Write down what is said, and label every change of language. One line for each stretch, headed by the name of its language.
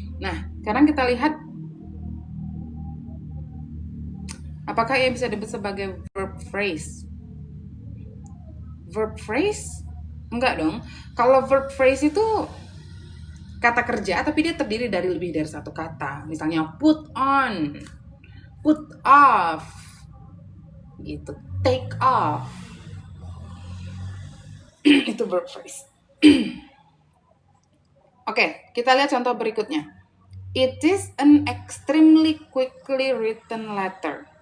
Indonesian: Nah, sekarang kita lihat apakah ia bisa disebut sebagai verb phrase? Verb phrase? Enggak dong. Kalau verb phrase itu kata kerja tapi dia terdiri dari lebih dari satu kata. Misalnya put on, put off, gitu, take off. Itu verb phrase. Oke, kita lihat contoh berikutnya.
English: It is an extremely quickly written letter.